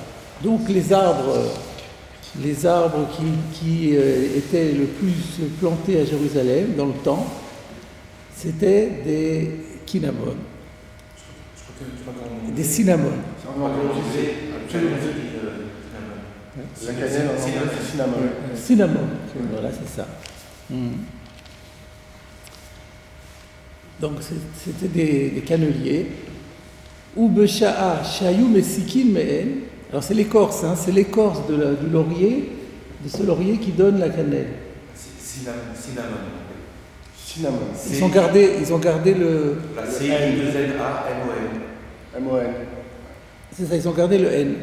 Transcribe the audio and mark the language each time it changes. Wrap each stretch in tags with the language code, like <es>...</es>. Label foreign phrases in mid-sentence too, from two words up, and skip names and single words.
<fr>Donc les arbres qui étaient le plus plantés à Jérusalem dans le temps, c'était des kinamon, des cinnamon. La cannelle, c'est cinnamon. Cinnamon, voilà, c'est ça. Donc c'était des canneliers.</fr> <he>ובשעה שהיו מסיקין מהן.</he> <fr>Alors c'est l'écorce, c'est l'écorce du laurier, de ce laurier qui donne la cannelle. Cinnamon. Ils ont gardé le. La C-I-2-N-A-M-O-N. M-O-N. C'est ça, ils ont gardé le N.</fr>